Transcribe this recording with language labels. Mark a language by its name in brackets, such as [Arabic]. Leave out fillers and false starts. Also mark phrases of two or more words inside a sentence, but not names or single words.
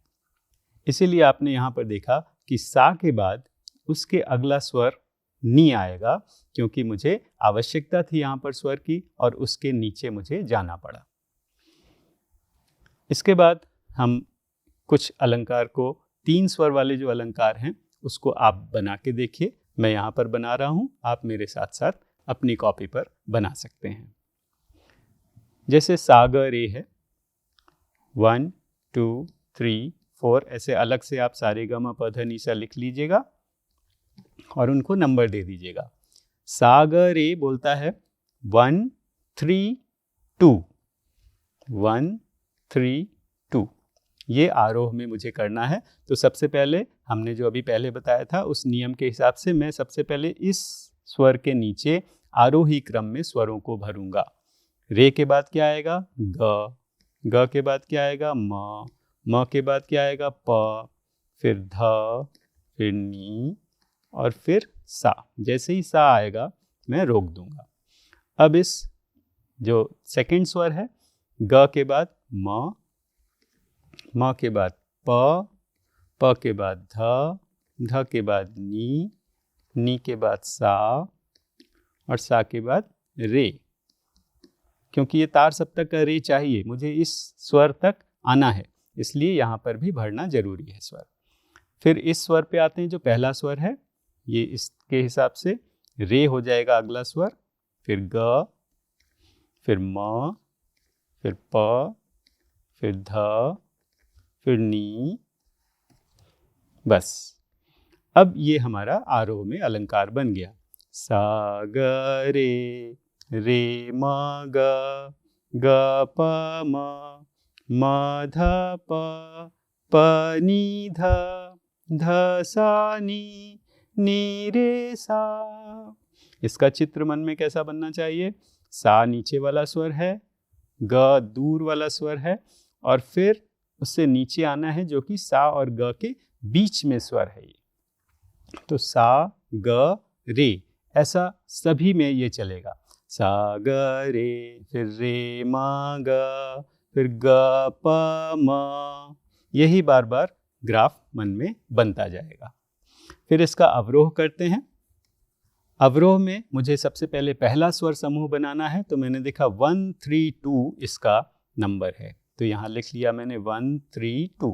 [Hindi] इसीलिए आपने यहाँ पर देखा कि सा के बाद उसके अगला स्वर नी आएगा, क्योंकि मुझे आवश्यकता थी यहाँ पर स्वर की और उसके नीचे मुझे जाना पड़ा। इसके बाद हम कुछ अलंकार को, 3 स्वर वाले जो अलंकार हैं उसको आप बना के देखिए। मैं यहाँ पर बना रहा हूँ, आप मेरे साथ साथ अपनी कॉपी पर बना सकते हैं। जैसे सा ग रे है, 1 2 3 4 ऐसे अलग से आप सा रे ग म प ध नि सा लिख लीजिएगा और उनको नंबर दे दीजिएगा। सा ग रे बोलता है 1 3 2, 1 3 2। ये आरोह में मुझे करना है। तो सबसे पहले हमने जो अभी पहले बताया था उस नियम के हिसाब से मैं सबसे पहले इस स्वर के नीचे आरोही क्रम में स्वरों को भरूंगा। रे के बाद क्या आएगा? ग। ग के बाद क्या आएगा? म। म के बाद क्या आएगा? प। फिर ध, फिर नी और फिर सा। जैसे ही सा आएगा मैं रोक दूंगा। अब इस जो सेकंड स्वर है, ग के बाद म, म के बाद प, प के बाद ध, ध के बाद नी के बाद सा और सा के बाद रे। क्योंकि ये तार सप्तक का रे चाहिए, मुझे इस स्वर तक आना है, इसलिए यहाँ पर भी भरना जरूरी है स्वर। फिर इस स्वर पे आते हैं, जो पहला स्वर है, ये इसके हिसाब से रे हो जाएगा अगला स्वर, फिर ग, फिर म, फिर प, फिर ध, फिर नी। बस अब ये हमारा आरोह में अलंकार बन गया। सा ग रे, रे म ग, ग प म ध प नी ध, ध सा नी रे सा। इसका चित्र मन में कैसा बनना चाहिए? सा नीचे वाला स्वर है, ग दूर वाला स्वर है और फिर उससे नीचे आना है जो कि सा और ग के बीच में स्वर है। ये तो सा ग रे, ऐसा सभी में ये चलेगा। सा ग रे, फिर रे म ग, फिर ग प म। यही बार बार ग्राफ मन में बनता जाएगा। फिर इसका अवरोह करते हैं। अवरोह में मुझे सबसे पहले पहला स्वर समूह बनाना है, तो मैंने देखा 1 3 2 इसका नंबर है, तो यहाँ लिख लिया मैंने 1 3 2।